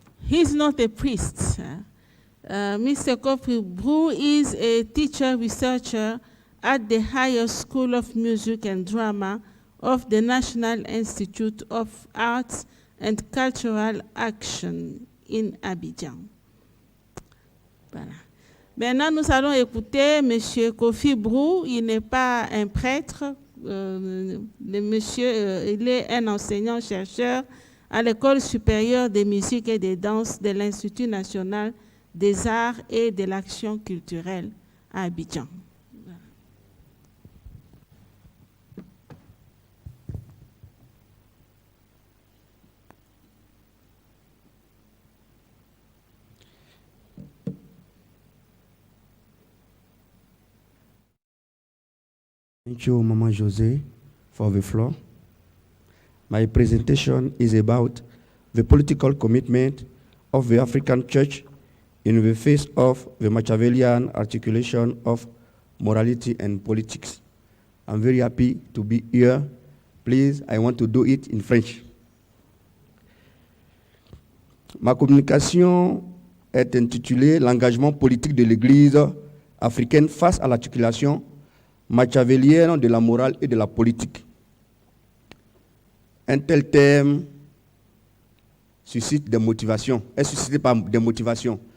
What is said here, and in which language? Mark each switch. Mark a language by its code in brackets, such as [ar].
[en] He's not a priest. Mr. Kofi Bru is a teacher researcher at the Higher School of Music and Drama of the National Institute of Arts and Cultural Action in Abidjan. [fr] Voilà. Maintenant, nous allons écouter M. Kofi Bru. Il n'est pas un prêtre. Monsieur, il est un enseignant-chercheur à l'École supérieure des musiques et des danses de l'Institut national des arts et de l'action culturelle à Abidjan. [en] Thank you, Mama Jose, for the floor. My presentation is about the political commitment of the African Church in the face of the Machiavellian articulation of morality and politics. I'm very happy to be here. Please, I want to do it in French. [fr] Ma communication est intitulée « L'engagement politique de l'Église africaine face à l'articulation machiavélienne de la morale et de la politique ». Un tel thème suscite des motivations, est suscité par des motivations.